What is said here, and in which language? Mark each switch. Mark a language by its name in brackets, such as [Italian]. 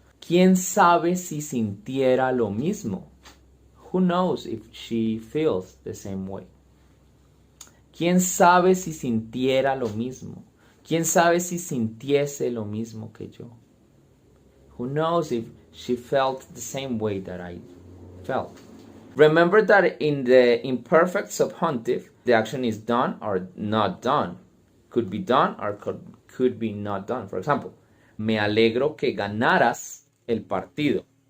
[Spanish] ¿Quién sabe si sintiera lo mismo? [English] Who knows if she feels the same way? [Spanish] ¿Quién sabe si sintiera lo mismo? ¿Quién sabe si sintiese lo mismo que yo? [English] Who knows if she felt the same way that I felt? Remember that in the imperfect subjunctive, the action is done or not done. Could be done or could be not done. For example, [Spanish] me alegro que ganaras el partido.